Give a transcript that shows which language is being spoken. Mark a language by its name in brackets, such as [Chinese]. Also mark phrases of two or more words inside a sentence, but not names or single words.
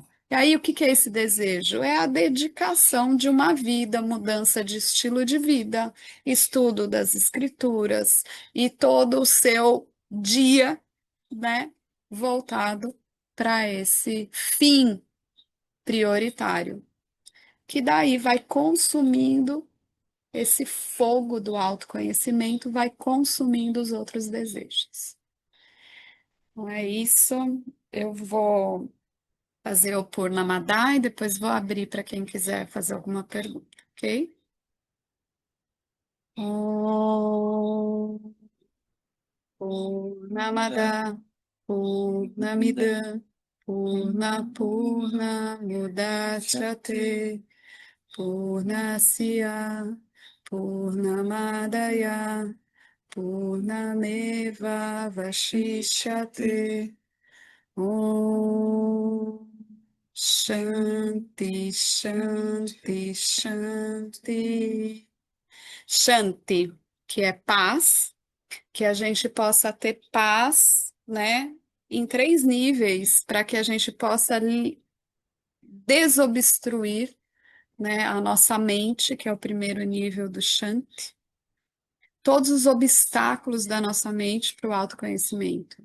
[Portuguese] E aí, o que que é esse desejo? É a dedicação de uma vida, mudança de estilo de vida, estudo das escrituras e todo o seu dia, né, voltado para esse fim prioritário, que daí vai consumindo esse fogo do autoconhecimento, vai consumindo os outros desejos. Então é isso. Eu vou fazer o Purnamadai e depois vou abrir para quem quiser fazer alguma pergunta, ok? [Sanskrit] ॐ पूर्णमदः पूर्णमिदं पूर्णमुदच्यते पूर्णस्य पूर्णमादाय पूर्णमेव वशिष्यते. ॐ शान्तिः शान्तिः शान्तिः. [Portuguese] Shanti, que é paz, que a gente possa ter paz, né, em três níveis, para que a gente possa desobstruir, né, a nossa mente, que é o primeiro nível do Shanti, todos os obstáculos da nossa mente para o autoconhecimento.